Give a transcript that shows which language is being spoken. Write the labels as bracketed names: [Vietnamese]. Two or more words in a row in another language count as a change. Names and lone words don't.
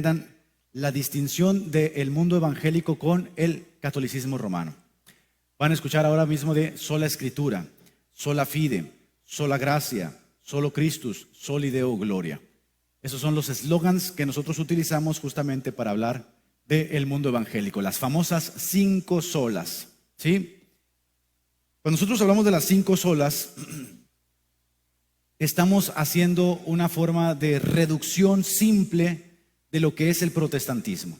[Spanish] entiendan la distinción del mundo evangélico con el catolicismo romano. Van a escuchar ahora mismo de sola escritura, [Latin] sola fide, [Spanish] sola gracia, [Latin] solo Christus, soli Deo gloria. [Spanish] Esos son los eslogans que nosotros utilizamos justamente para hablar del mundo evangélico, las famosas 5 solas, ¿sí? Cuando nosotros hablamos de las 5 solas, estamos haciendo una forma de reducción simple de lo que es el protestantismo.